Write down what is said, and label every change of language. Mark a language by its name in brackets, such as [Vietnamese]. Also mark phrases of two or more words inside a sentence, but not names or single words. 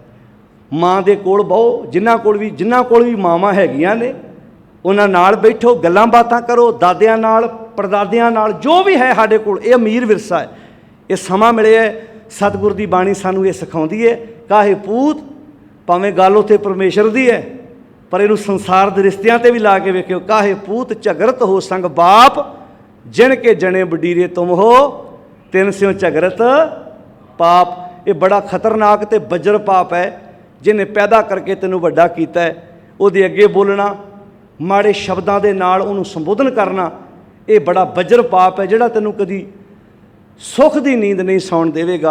[Punjabi] ਮਾਂ ਦੇ ਕੋਲ ਬਹੁ, ਜਿਨ੍ਹਾਂ ਕੋਲ ਵੀ ਮਾਵਾਂ ਹੈਗੀਆਂ ਨੇ, ਉਹਨਾਂ ਨਾਲ ਬੈਠੋ, ਗੱਲਾਂ ਬਾਤਾਂ ਕਰੋ, ਦਾਦਿਆਂ ਨਾਲ, ਪੜਦਾਦਿਆਂ ਨਾਲ, ਜੋ ਵੀ ਹੈ ਸਾਡੇ ਕੋਲ। ਇਹ ਅਮੀਰ ਵਿਰਸਾ ਹੈ, ਇਹ ਸਮਾਂ ਮਿਲਿਆ ਹੈ। ਸਤਿਗੁਰ ਦੀ ਬਾਣੀ ਸਾਨੂੰ ਇਹ ਸਿਖਾਉਂਦੀ ਹੈ, ਕਾਹੇ ਪੂਤ, ਭਾਵੇਂ ਗੱਲ ਉੱਥੇ ਪਰਮੇਸ਼ਰ ਦੀ ਹੈ, ਪਰ ਇਹਨੂੰ ਸੰਸਾਰ ਦੇ ਰਿਸ਼ਤਿਆਂ 'ਤੇ ਵੀ ਲਾ ਕੇ ਵੇਖਿਓ। ਕਾਹੇ ਪੂਤ ਝਗੜਤ ਹੋ ਸੰਗ ਬਾਪ, ਜਿਨ ਕੇ ਜਣੇ ਬਡੀਰੇ ਤੁਮ ਹੋ ਤਿਨ ਸਿਉਂ ਝਗਰਤ ਪਾਪ। ਯੇ ਬੜਾ ਖਤਰਨਾਕ ਤੇ ਬਜਰ ਪਾਪ ਹੈ। ਜਿਨ੍ਹੇਂ ਪੈਦਾ ਕਰਕੇ ਤੈਨੂੰ ਵੱਡਾ ਕੀਤਾ ਹੈ ਉਹਦੇ ਅੱਗੇ ਬੋਲਣਾ, ਮਾੜੇ ਸ਼ਬਦਾਂ ਦੇ ਨਾਲ ਉਹਨੂੰ ਸੰਬੋਧਨ ਕਰਨਾ, ਯੇ ਬੜਾ ਬਜਰ ਪਾਪ ਹੈ ਜਿਹੜਾ ਤੈਨੂੰ ਕਦੀ ਸੁੱਖ ਦੀ ਨੀਂਦ ਨਹੀਂ ਸੌਣ ਦੇਵੇਗਾ।